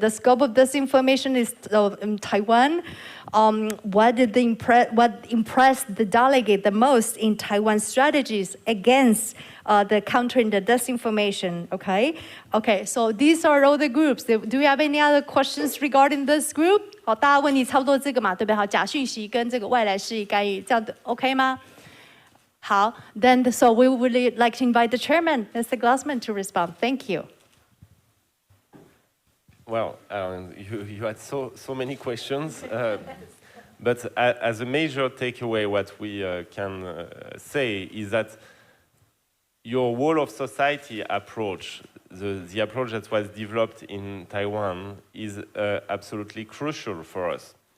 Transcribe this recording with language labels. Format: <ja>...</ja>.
<en>The scope of this information is in Taiwan. What impressed the delegate the most in Taiwan's strategies against the countering the disinformation? Okay, so these are all the groups. Do you have any other questions regarding this group?</en> <zh>好，大家问题差不多这个嘛，对不对？好，假讯息跟这个外来势力干预，这样的 OK 吗？</zh> <en>好 ，then so we would like to invite the chairman, Mr. Glassman, to respond. Thank you. Well, you had so many questions, but as a major takeaway, what we can say is that your whole of society approach, the approach that was developed in Taiwan, is absolutely crucial for us.</en>